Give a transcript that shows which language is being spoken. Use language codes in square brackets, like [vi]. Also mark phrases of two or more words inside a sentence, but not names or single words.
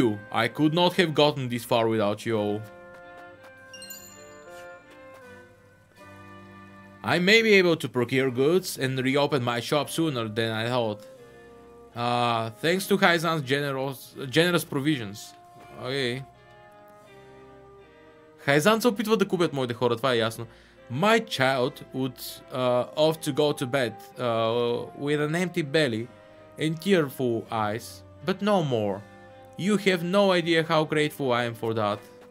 [en] I could not have gotten this far without you all. I may be able to procure goods and reopen my shop sooner than I thought. Thanks to Haizan's generous provisions. Okay. [bg] Хайзан се опитва да купят моите хора, това е ясно. [en] My child would off to go to bed with an empty belly and tearful eyes, but no more. You have no idea how grateful I am for that.